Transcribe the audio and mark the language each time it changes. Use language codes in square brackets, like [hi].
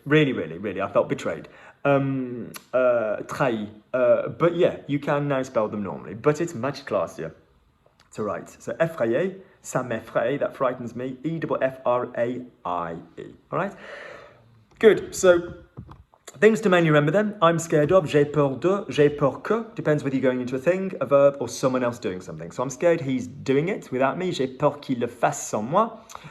[en] Really, I felt betrayed. Trahi. But you can now spell them normally, but it's much classier to write. So effrayer, [fr] ça m'effraie, [en] that frightens me, E-F-F-R-A-I-E. All right? Good. So things to mainly remember then. I'm scared of, [fr] j'ai peur de, j'ai peur que. [en] Depends whether you're going into a thing, a verb, or someone else doing something. So I'm scared he's doing it without me. [fr] J'ai peur qu'il le fasse sans moi.